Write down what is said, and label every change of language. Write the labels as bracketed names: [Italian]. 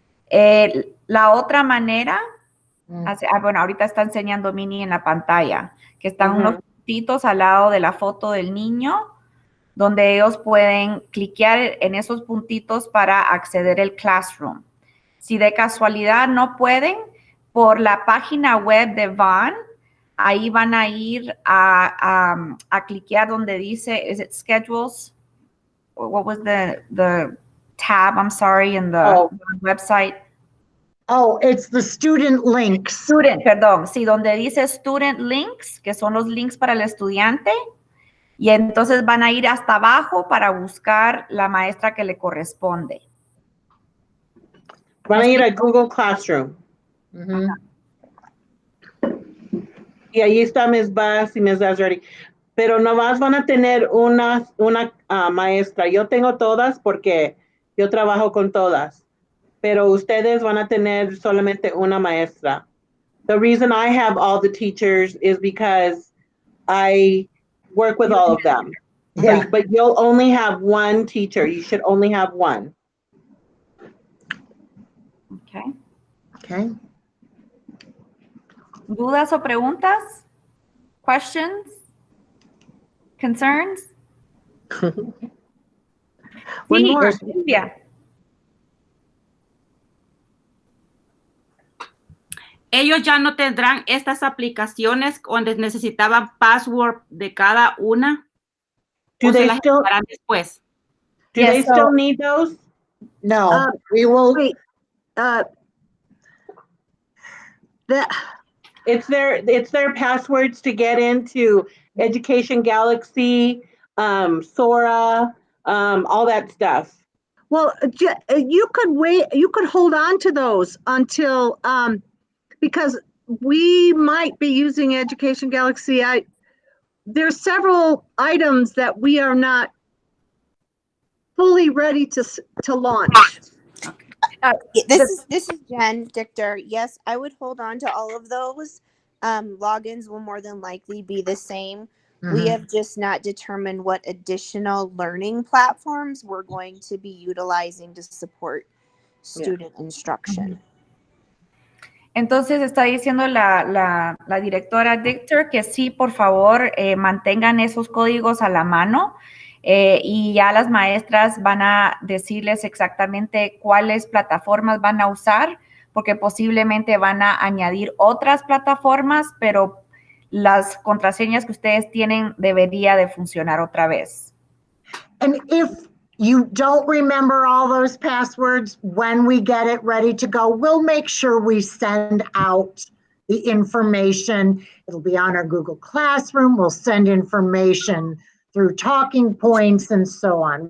[Spanish] La otra manera, bueno, ahorita está enseñando Mini en la pantalla, que están unos puntitos al lado de la foto del niño, donde ellos pueden cliquear en esos puntitos para acceder al Classroom. Si de casualidad no pueden, por la página web de Vaughn, ahí van a ir a cliquear donde dice, [English] is it schedules? What was the tab, I'm sorry, in the website? Oh, it's the student links. [Spanish] Perdón, sí, donde dice student links, que son los links para el estudiante, y entonces van a ir hasta abajo para buscar la maestra que le corresponde. Van a ir a Google Classroom. Y ahí está Ms. Buss y Ms. Zazzaretti. Pero nomás van a tener una maestra. Yo tengo todas porque yo trabajo con todas. Pero ustedes van a tener solamente una maestra. [English] The reason I have all the teachers is because I work with all of them. Yeah. But you'll only have one teacher. You should only have one. Okay. Okay. [Spanish] ¿Dudas o preguntas? [English] Questions? Concerns? One [Spanish] Sí, [English] more. Silvia. [Spanish] Ellos ya no tendrán estas aplicaciones donde necesitaban password de cada una. [English] Do they still [Spanish] después? [English] Do they still need those? No, we will. Wait, It's their passwords to get into Education Galaxy, Sora, all that stuff. well, you could wait, you could hold on to those until, because we might be using Education Galaxy. There's several items that we are not fully ready to launch. This is Jen Dichter. Yes, I would hold on to all of those. Logins will more than likely be the same. We have just not determined what additional learning platforms we're going to be utilizing to support student instruction. [Spanish] Entonces está diciendo la directora Dichter que sí, por favor, mantengan esos códigos a la mano y ya las maestras van a decirles exactamente cuáles plataformas van a usar, porque posiblemente van a añadir otras plataformas, pero las contraseñas que ustedes tienen debería de funcionar otra vez. [English] And if you don't remember all those passwords, when we get it ready to go, we'll make sure we send out the information. It'll be on our Google Classroom. We'll send information through talking points and so on.